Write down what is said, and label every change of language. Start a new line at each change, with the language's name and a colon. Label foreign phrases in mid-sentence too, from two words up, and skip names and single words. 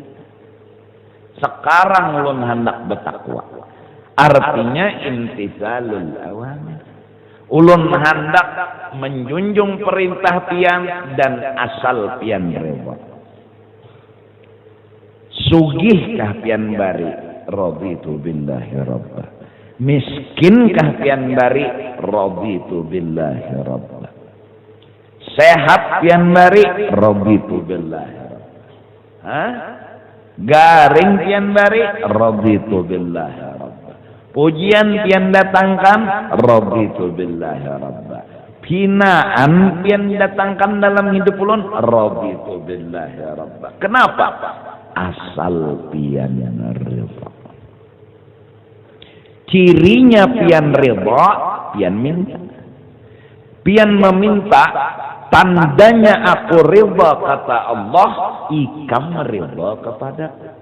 Banjar: Sekarang ulun hendak bertakwa. Artinya
Arabic: امتثال الأوامر.
Banjar: Ulun hendak menjunjung perintah pian dan asal pian reba. Sugihkah pian bari
Arabic: رضيت بالله ربا.
Banjar: Miskinkah pian bari
Arabic: رضيت بالله ربا.
Banjar: Sehat pian bari
Arabic: رضيت بالله ربا.
Banjar: Garing pian bari
Arabic: رضيت بالله ربا.
Banjar: Pujian pian datangkan
Arabic: رضيت بالله ربا.
Banjar: Hinaan pian datangkan dalam hidup ulun
Arabic: رضيت بالله ربا.
Banjar: Kenapa? Asal pian ridha. Cirinya pian ridha, pian minta. Pian meminta, tandanya aku ridha kata Allah, ikam ridha kepadaku.